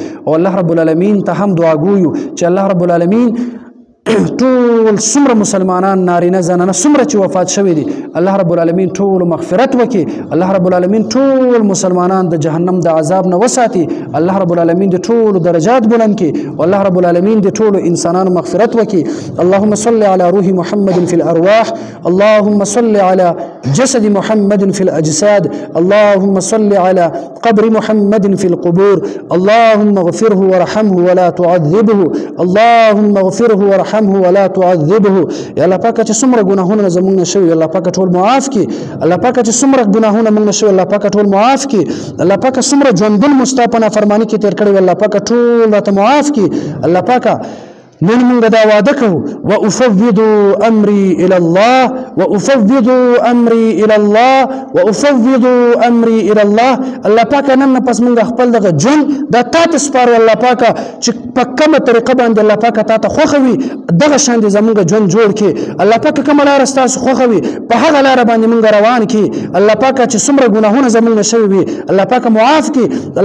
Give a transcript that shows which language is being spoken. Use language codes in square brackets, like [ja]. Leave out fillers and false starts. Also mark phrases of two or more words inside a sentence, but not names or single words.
[ps] او [ar] الله رب العالمین [ps] ته هم دعا ګویو چې [ar] الله رب العالمین [ps] ټول څومره مسلمانان نارینه زنانه څومره چې وفات شوي دي [ar] الله رب العالمین [ps] ټول مغفرت وکړي. [ar] الله رب العالمین [ps] ټول مسلمانان د جهنم د عذاب نه وساتي. [ar] الله رب العالمین [ps] د ټولو درجات بلند کړي. [ar] والله رب العالمین [ps] د ټولو انسانانو مغفرت وکړي. [ar] اللهم صل على روح محمد في الارواح اللهم صل على جسد محمد في الاجساد اللهم صل على قبر محمد في القبور اللهم اغفره وارحمه ولا تعذبه اللهم اغفره وارحمه ولا تعذبه. [ps] یا الله پاک چې څومره ګناهونه زموږ نه شوي الله پاک ټول معاف کړي. الله پاک چې څومره ګناهونه موږ نه شوي الله پاک ټول معاف کړي. الله پاک څومره ژوندون مو ستا په نافرماني کې تېر کړی الله پاک ټول راته معاف کړي. الله پاک نن موږ دا واده کوو [ar] وافوض امري الى الله وافوض امري الى الله وافوض امري الى الله. [ps] الله پاک نن پس موږ خپل دغه ژوند دا تا ته سپارو الله پاک چې په کومه طریقه باندې الله پاک تا ته خوښه وي دغه شان دې زموږ ژوند جوړ کړي. الله پاک کومه لاره ستاسو خوښه وي په هغه لاره باندې موږ روان کړي. الله پاک چې څومره ګناهونه زموږ نه شوي وي الله پاک معاف کړي.